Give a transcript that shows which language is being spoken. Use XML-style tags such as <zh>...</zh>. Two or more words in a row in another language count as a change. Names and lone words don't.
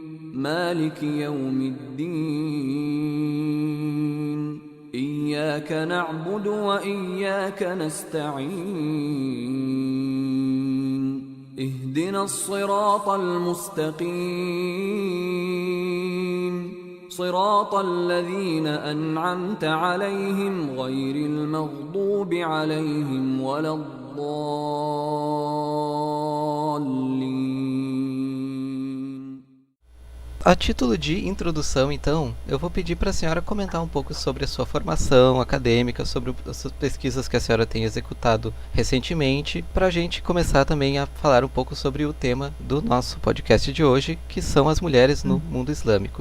<ar>مالك يوم الدين إياك نعبد وإياك نستعين اهدنا الصراط المستقيم صراط الذين أنعمت عليهم غير المغضوب عليهم ولا الضالين.</ar> <pt>A título de introdução, então, eu vou pedir para a senhora comentar um pouco sobre a sua formação acadêmica, sobre as pesquisas que a senhora tem executado recentemente, para a gente começar também a falar um pouco sobre o tema do nosso podcast de hoje, que são as mulheres no mundo islâmico.</pt>